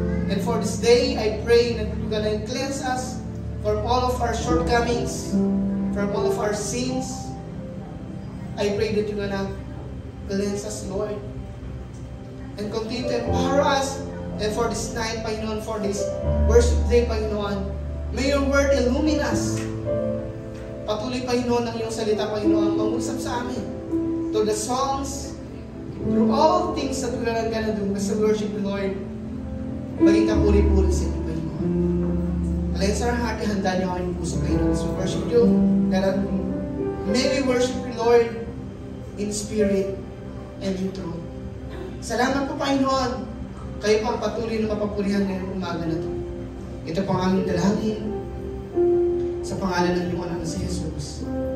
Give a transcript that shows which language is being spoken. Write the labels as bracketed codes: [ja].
[en] And for this day, I pray that you're gonna cleanse us from all of our shortcomings, from all of our sins. I pray that you're gonna cleanse us, Lord, and continue to empower us. And for this night, Panginoon, for this worship day, Panginoon, may your word illumine us. [tl] Patuloy, Panginoon, ang iyong salita, Panginoon, mangusap sa amin. [en] Through the songs, through all things that we're gonna do as a worship, Lord, [tl] maging kapuri-puri sa inyo, [en] Panginoon. Alayos our heart, [tl] ihanda niyo ang inyong puso, [en] Panginoon, as we worship you. That may we worship you, Lord, in spirit and in truth. [tl] Salamat po, Panginoon. Kayo pa ang patuloy na mapapulihan ngayong umaga na ito. Ito po ang aming dalangin sa pangalan ng iyong anak na si Jesus.